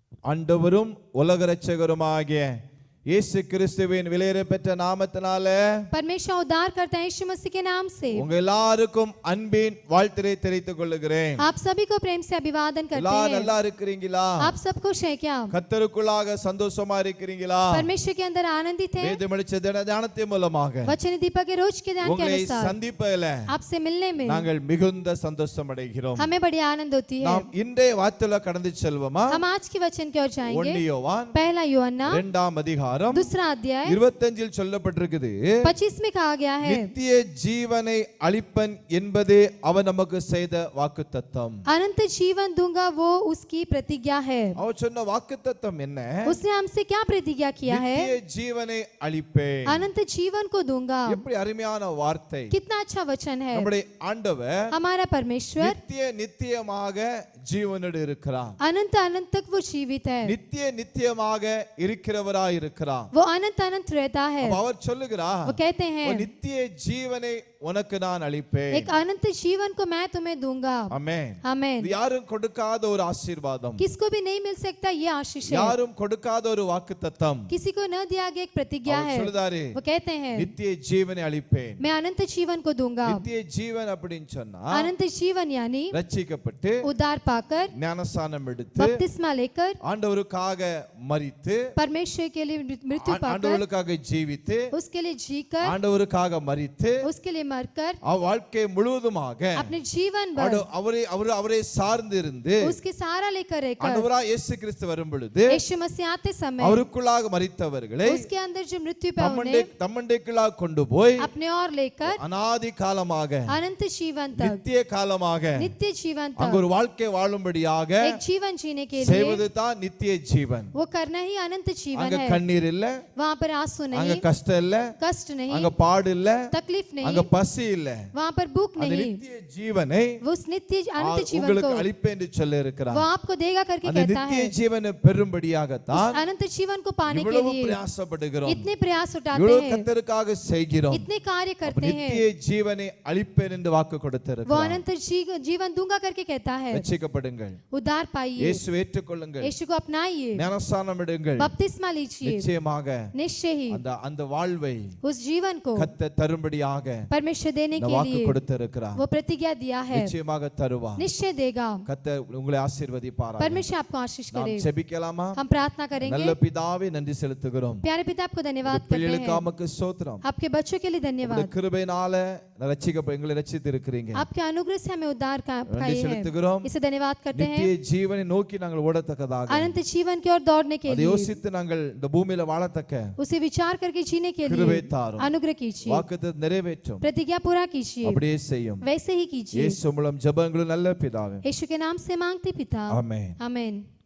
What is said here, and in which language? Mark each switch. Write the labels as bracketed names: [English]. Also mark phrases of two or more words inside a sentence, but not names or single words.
[Tamil] ஆண்டவரும் உலக இரட்சகருமாகிய இயேசு கிறிஸ்துவின் விலையேறப்பெற்ற நாமத்தினாலே [Hindi] परमेश्वर उद्धार करता है यीशु मसीह के नाम से [Tamil] உங்க எல்லாருக்கும் அன்பின் வாழ்த்தை தெரிவித்துக் கொள்கிறேன். [Hindi] आप सभी को प्रेम से अभिवादन करते [Tamil] எல்லாரும் [Hindi] हैं. [Tamil] நல்லா இருக்கீங்களா? [Hindi] आप सब खुश हैं क्या? [Tamil] கர்த்தருக்குள்ளாக சந்தோஷமா இருக்கீங்களா? [Hindi] परमेश्वर के अंदर आनंदित हैं. [Tamil] வேதமளிச்ச தியானத்தின் மூலமாக [Hindi] वचन दीपक के रोज के ध्यान के [Tamil] உங்களை [Hindi] अनुसार [Tamil] சந்திப்பதிலே [Hindi] आपसे मिलने में [Tamil] நாங்கள் மிகுந்த சந்தோஷம் அடைகிறோம். [Hindi] हमें बड़ी आनंद होती है. [Tamil] நாம் இன்றைய வார்த்தையில கடந்து செல்வோமா? [Hindi] हम आज के वचन की ओर जाएंगे. [Tamil] 1 யோவான் [Hindi] पहला यूहन्ना [Tamil] 2ஆம் அதிகாரம் [Hindi] दूसरा अध्याय [Tamil] 25 சொல்லப்பட்டிருக்குது. [Hindi] 25 में कहा गया है [Tamil] நித்திய ஜீவனை அளிப்பன் என்பதே அவன் நமக்கு செய்த வாக்குத்தத்தம். [Hindi] अनंत जीवन दूंगा वो उसकी प्रतिज्ञा है. [Tamil] அவர் சொன்ன வாக்குத்தத்தம் என்ன? [Hindi] उसने हमसे क्या प्रतिज्ञा किया है? [Tamil] நித்திய ஜீவனை அளிப்பேன். [Hindi] अनंत जीवन को दूंगा. [Tamil] எப்படி அருமையான வார்த்தை. [Hindi] कितना अच्छा वचन है. [Tamil] நம்முடைய ஆண்டவர் [Hindi] हमारा परमेश्वर [Tamil] நித்தியமாக ஜீவனோடு இருக்கிறார். [Hindi] अनंत अनंत तक वो जीवित है. [Tamil] நித்தியமாக இருக்கிறவராய் இருக்கிறார். [Hindi] वो अनंत अनंत रहता है. [Tamil] அவர் சொல்லுகிறார், [Hindi] वो कहते हैं [Tamil] நித்திய ஜீவனை உனக்கு நான் அளிப்பேன். [Hindi] एक अनंत जीवन को मैं तुम्हें दूंगा. [Tamil] ஆமென். [Hindi] आमेन. [Tamil] இது யாரும் கொடுக்காத ஒரு ஆசீர்வாதம். [Hindi] किसको भी नहीं मिल सकता ये आशीष है. [Tamil] யாரும் கொடுக்காத ஒரு வாக்குத்தத்தம். [Hindi] किसी को न दिया गया एक प्रतिज्ञा है. [Tamil] சொல்லுதாரு, [Hindi] वो कहते हैं [Tamil] நித்திய ஜீவனை அளிப்பேன். [Hindi] मैं अनंत जीवन को दूंगा. [Tamil] நித்திய ஜீவன் அப்படினு சொன்னா [Hindi] अनंत जीवन यानी [Tamil] ரட்சிக்கப்பட்டு [Hindi] उद्धार पाकर [Tamil] ஞானஸ்நானம் எடுத்து [Hindi] बपतिस्मा लेकर [Tamil] ஆண்டவருக்காக மரித்து [Hindi] परमेश्वर के लिए मृत्यु पाकर [Tamil] ஆண்டவருக்காக ஜீவித்து [Hindi] उसके लिए जीकर [Tamil] ஆண்டவருக்காக மரித்து [Hindi] उसके लिए मरकर [Tamil] வாழ்க்கை முழுவதுமாக [Hindi] अपने जीवन भर [Tamil] அவரை சார்ந்து இருந்து [Hindi] उसके सहारा लेकर रहकर [Tamil] ஆண்டவராய் இயேசு கிறிஸ்து வரும் பொழுது [Hindi] यीशु मसीह आते समय [Tamil] அவருக்குள்ளாக மரித்தவர்களை [Hindi] उसके अंदर जो मृत्यु पाए उन्हें [Tamil] தம்மண்டைக்குள்ளாக கொண்டு போய் [Hindi] अपने और लेकर [Tamil] அநாதி காலமாக [Hindi] अनंत जीवन तक [Tamil] நித்திய காலமாக [Hindi] नित्य जीवन [Tamil] அங்க [Hindi] तक [Tamil] ஒரு வாழ்க்கை வாழும்படியாக [Hindi] एक जीवन जीने के लिए [Tamil] செய்வது தான் நித்திய ஜீவன். [Hindi] वो करना ही अनंत जीवन [Tamil] அங்க [Hindi] है. [Tamil] கண்ணீர் இல்ல, [Hindi] वहाँ पर आंसू [Tamil] அங்க [Hindi] नहीं, [Tamil] கஷ்டம் இல்ல, [Hindi] कष्ट नहीं, [Tamil] அங்க பாடு இல்ல, [Hindi] तकलीफ [Tamil] அங்க [Hindi] नहीं, [Tamil] பசி இல்ல. [Hindi] वहाँ पर भूख [Tamil] அந்த [Hindi] नहीं. [Tamil] நித்திய ஜீவனை [Hindi] वो उस नित्य अनंत जीवन [Tamil] உங்களுக்கு [Hindi] को [Tamil] அளிப்பேன் என்று சொல்லி இருக்கிறார். [Hindi] वो आपको देगा करके [Tamil] அந்த [Hindi] कहता [Tamil] நித்திய [Hindi] है. [Tamil] ஜீவனை பெறும்படியாக [Hindi] उस [Tamil] தான் [Hindi] अनंत जीवन को पाने के [Tamil] இவ்வளவு [Hindi] लिए [Tamil] பிரயாசப்படுகிறோம், [Hindi] इतने प्रयास उठाते [Tamil] இவ்வளவு [Hindi] हैं, [Tamil] கர்த்தருக்காக செய்கிறோம். [Hindi] इतने कार्य [Tamil] அப்ப [Hindi] करते हैं. [Tamil] நித்திய ஜீவனை அளிப்பேன் என்று வாக்கு [Hindi] वो [Tamil] கொடுத்திருக்கிறார். [Hindi] अनंत जीवन दूंगा करके कहता है. [Tamil] ரட்சிக்கப்படுங்கள், [Hindi] उद्धार पाइए, [Tamil] இயேசுவை ஏற்றுக்கொள்ளுங்கள், [Hindi] यीशु को अपनाइए, [Tamil] ஞானஸ்நானம் எடுங்கள். [Hindi] बपतिस्मा लीजिए. [Tamil] நிச்சயமாக [Hindi] निश्चय ही [Tamil] அந்த வாழ்வை [Hindi] उस जीवन को [Tamil] கர்த்தர் தரும்படியாக [Hindi] परमेश्वर देने [Tamil] இந்த [Hindi] के [Tamil] வாக்கு [Hindi] लिए [Tamil] கொடுத்திருக்கிறார். [Hindi] वो प्रतिज्ञा दिया है. [Tamil] நிச்சயமாக தருவார். [Hindi] निश्चय देगा. [Tamil] கர்த்தர் உங்களை ஆசீர்வதிப்பாராக. [Hindi] परमेश्वर आपको आशीष [Tamil] நாம் [Hindi] करे. [Tamil] ஜெபிக்கலாமா? [Hindi] हम प्रार्थना करेंगे. [Tamil] நல்ல பிதாவே, நன்றி செலுத்துகிறோம். [Hindi] प्यारे पिता आपको धन्यवाद करते [Tamil] பிள்ளைகளுக்கு [Hindi] हैं. [Tamil] உமக்கு ஸ்தோத்திரம். [Hindi] आपके बच्चों के लिए [Tamil] உம்முடைய [Hindi] धन्यवाद. [Tamil] கிருபையினால எங்களை ரட்சித்து இருக்கிறீங்க. [Hindi] आपके अनुग्रह से हमें उद्धार [Tamil] நன்றி [Hindi] पाए हैं. [Tamil] செலுத்துகிறோம். [Hindi] इसे धन्यवाद करते हैं. [Tamil] நித்திய ஜீவனை நோக்கி நாங்கள் ஓடத்தக்கதாக, [Hindi] अनंत जीवन की ओर दौड़ने के [Tamil] அதை [Hindi] लिए [Tamil] யோசித்து நாங்கள் இந்த பூமியில வாழத்தக்க [Hindi] उसे विचार करके जीने के [Tamil] கிருபை [Hindi] लिए [Tamil] தாரும். [Hindi] अनुग्रह कीजिए. [Tamil] வாக்குத்தத்தத்தை நிறைவேற்றும். [Hindi] प्रतिज्ञा पूरा कीजिए. [Tamil] அப்படியே செய்யும். [Hindi] वैसे ही कीजिए. [Tamil] இயேசு மூலம் ஜெபங்கள் நல்ல பிதாவே. [Hindi] यीशु के नाम से मांगते पिता. [Tamil] ஆமென். [Hindi] आमेन.